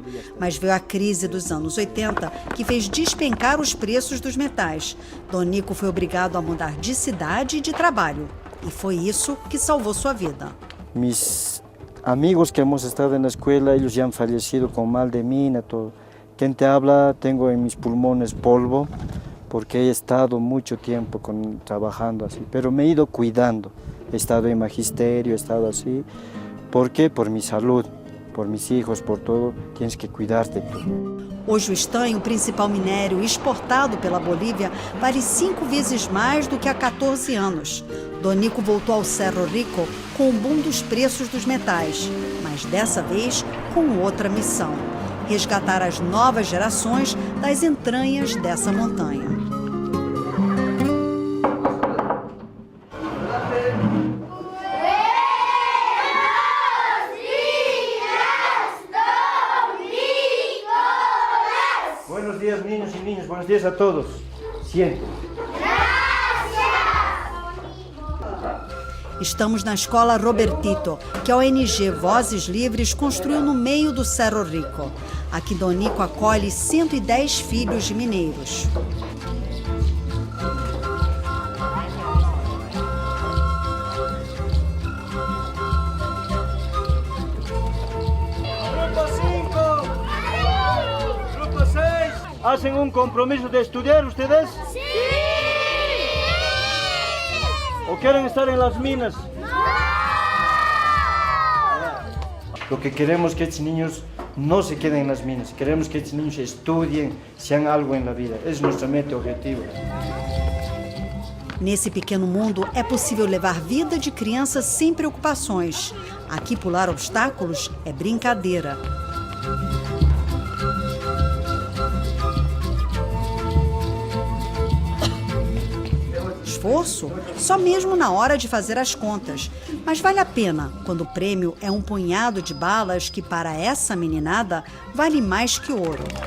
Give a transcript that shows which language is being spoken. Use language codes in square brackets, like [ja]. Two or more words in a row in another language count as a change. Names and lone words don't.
[pt] Mas veio a crise dos anos 80, que fez despencar os preços dos metais. Donico foi obrigado a mudar de cidade e de trabalho. E foi isso que salvou sua vida. [es] Mis amigos que hemos estado en la escuela, ellos ya han fallecido con mal de mina, todo. Quien te habla, tengo en mis pulmones polvo, porque he estado mucho tiempo trabajando así, pero me he ido cuidando. He estado en magisterio, he estado así. ¿Por qué? Por mi salud, por mis hijos, por todo. Tienes que cuidarte tú. [pt] Hoje o estanho, o principal minério exportado pela Bolívia, vale 5 vezes mais do que há 14 anos. Donico voltou ao Cerro Rico com o boom dos preços dos metais, mas dessa vez com outra missão: resgatar as novas gerações das entranhas dessa montanha. [es] Buenos días, niños y niñas. Buenos días a todos. Siempre. [pt] Estamos na escola Robertito, que a ONG Vozes Livres construiu no meio do Cerro Rico. Aqui Donico acolhe 110 filhos de mineiros. [es] ¿Hacen un compromiso de estudiar ustedes? ¡Sí! ¿O quieren estar en las minas? ¡No! Lo que queremos es que estos niños no se queden en las minas. Queremos que estos niños estudien, sean algo en la vida. Es nuestra meta y objetivo. [pt] Nesse pequeno mundo, é possível levar vida de crianças sem preocupações. Aqui pular obstáculos é brincadeira. Esforço só mesmo na hora de fazer as contas, mas vale a pena quando o prêmio é um punhado de balas que para essa meninada vale mais que ouro.